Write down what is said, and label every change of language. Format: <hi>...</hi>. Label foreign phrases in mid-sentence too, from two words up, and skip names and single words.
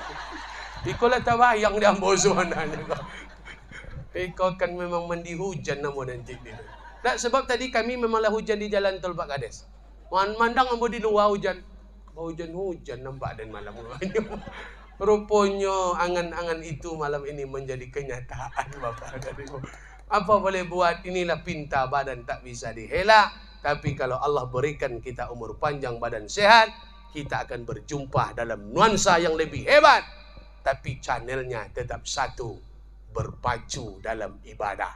<min>Iko lah terbayang di ambo sebenarnya. Iko kan memang mandi hujan ambo nanti gitu.</min> <id>Nah, sebab tadi kami memanglah hujan di jalan tol Pak Kades.</id> <min>Mandang ambo di luar hujan. Hujan-hujan nampak dan malam.</min> <id>Rupanya angan-angan itu malam ini menjadi kenyataan Bapak dan Ibu. Apa boleh buat, inilah pinta badan tak bisa dihela. Tapi kalau Allah berikan kita umur panjang badan sehat, kita akan berjumpa dalam nuansa yang lebih hebat. Tapi channelnya tetap satu, berpacu dalam ibadah.</id>